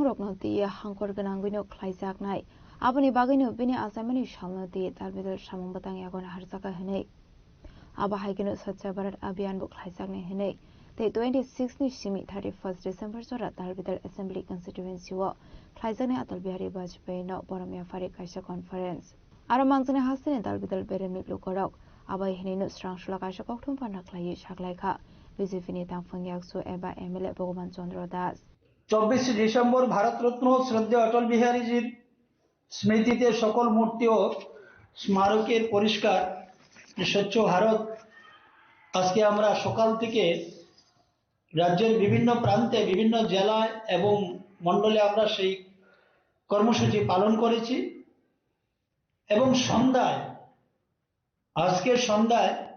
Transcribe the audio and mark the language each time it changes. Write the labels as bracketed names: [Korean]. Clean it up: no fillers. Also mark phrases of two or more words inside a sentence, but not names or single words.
[Kok Borok] rokno diye hangkor ganangwino khlaijak nai Aboni bagino bini asemani shalna diye talbidal Shamung butang yagon harzaka hinai Aba haigino Swachh Bharat Abhiyan bu khlaijak ne hinai The 26 ni shimi [English] 31st December [Kok Borok] jora Talbidal [English] Assembly Constituency [Kok Borok] wo Khlaijane Atal Bihari Vajpayee no Boromia Fari Kaisa Conference Aro mangjane hasine Talbidal Beremi Lukorok Abai hinino Strangshla Kaisa Kokthum Panak Khlai Shaklaikha BJP ni tangphang yakso eba MLA Bhogoban Chandra Das [Bangla] 24 ডিসেম্বর ভারতরত্ন শ্রদ্ধেয় অটল বিহারীজির স্মৃতিতে সকল মূর্তি ও স্মারকের পরিষ্কার স্বচ্ছ ভারত আজকে আমরা সকাল থেকে রাজ্যের বিভিন্ন প্রান্তে বিভিন্ন জেলায় এবং মণ্ডলে আমরা সেই কর্মসূচি পালন করেছি এবং সন্ধ্যায় আজকে সন্ধ্যায়